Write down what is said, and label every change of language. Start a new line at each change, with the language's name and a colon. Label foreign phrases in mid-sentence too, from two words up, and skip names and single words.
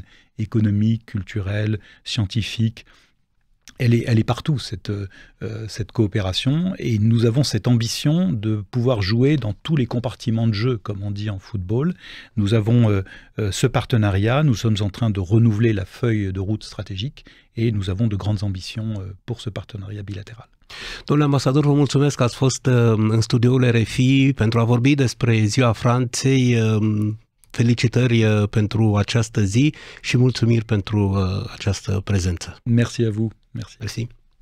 French: Économique, culturel, scientifique. Elle est partout, cette coopération. Et nous avons cette ambition de pouvoir jouer dans tous les compartiments de jeu, comme on dit en football. Nous avons ce partenariat, nous sommes en train de renouveler la feuille de route stratégique et nous avons de grandes ambitions pour ce partenariat bilatéral.
Romanian: Domnule ambasador, vă mulțumesc că ați fost în studioul RFI pentru a vorbi despre Ziua Franței. Felicitări pentru această zi și mulțumiri pentru această prezență.
French: Merci à vous. Merci. Merci.